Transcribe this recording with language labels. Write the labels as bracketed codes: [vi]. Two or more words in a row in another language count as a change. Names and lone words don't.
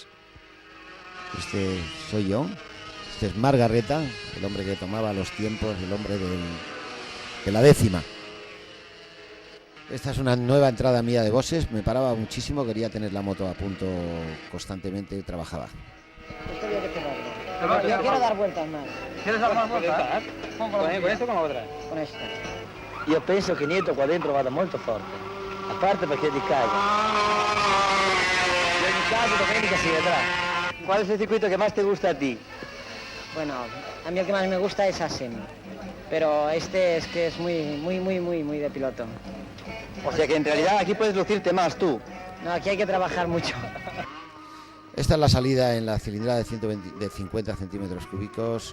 [es] Este soy yo, este es Margareta, el hombre que tomaba los tiempos, el hombre de la décima. Esta es una nueva entrada mía de Bosses, me paraba muchísimo, quería tener la moto a punto constantemente, trabajaba. Yo quiero dar vueltas más. ¿Quieres dar más vueltas? ¿Con esto o con la otra? Con esta. [it] Io penso che Nieto qua dentro vada molto forte, a parte perché è di casa. In ogni caso domenica si vedrà. [es] ¿Cuál es el circuito que más te gusta a ti? Bueno, a mí el que más me gusta es Assen, pero este es que es muy de piloto. O sea que en realidad aquí puedes lucirte más tú. No, aquí hay que trabajar mucho. Esta es la salida en la cilindrada de 50 centímetros cúbicos.